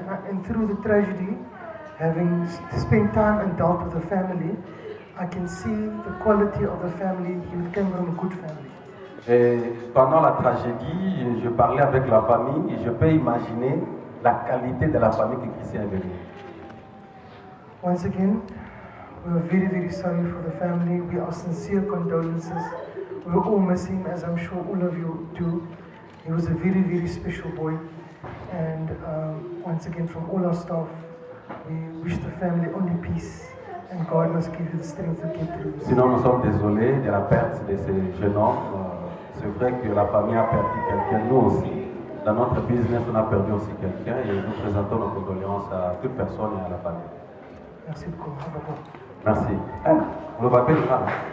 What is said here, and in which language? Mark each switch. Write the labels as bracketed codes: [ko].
[en] And through the tragedy, having spent time and dealt with the family, I can see the quality of the family. He came from a good family. [fr] Et pendant la tragédie, je parlais avec la famille et je peux imaginer la qualité de la famille que Christian est venu. [en] Once again, we are very, very sorry for the family. We are sincere condolences. We all miss him, as I'm sure all of you do. He was a very, very special boy. And once again, from all our staff, we wish the family only peace. And God must give you the strength to get through. [fr] Sinon, nous sommes désolés de la perte de ce jeune homme. C'est vrai que la famille a perdu quelqu'un, nous aussi. Dans notre business, on a perdu aussi quelqu'un et nous présentons nos condoléances à toute personne et à la famille. Merci beaucoup. Merci. Le papier est là.